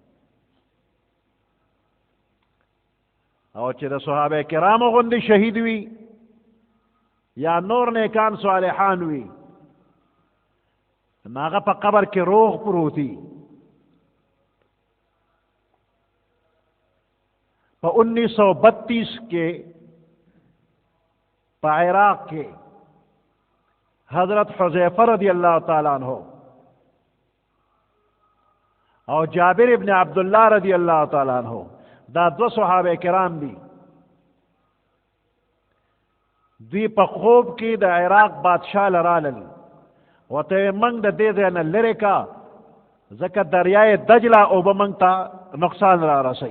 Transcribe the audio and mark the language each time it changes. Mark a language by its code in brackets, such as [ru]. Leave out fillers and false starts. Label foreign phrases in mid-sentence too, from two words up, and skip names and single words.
[ps] او چې د صحابه کرامو غوندې شهید وي یا نور نیکان صالحان وي، نو هغه په قبر کې روغ پروتي. په 1932 کې په عراق کې حضرت حذیفه [ar] رضی اللہ تعالی عنہ [ps] او جابر ابن عبداللہ [ar] رضی اللہ تعالی عنہ، [ps] دا دو صحابه کرام دي. دوی په خوب کې د عراق بادشاہ لرالل، وته منګ د دې ځای نه لرې کا، ځکه دریای دجله اوبه منګ ته نقصان را رسوي.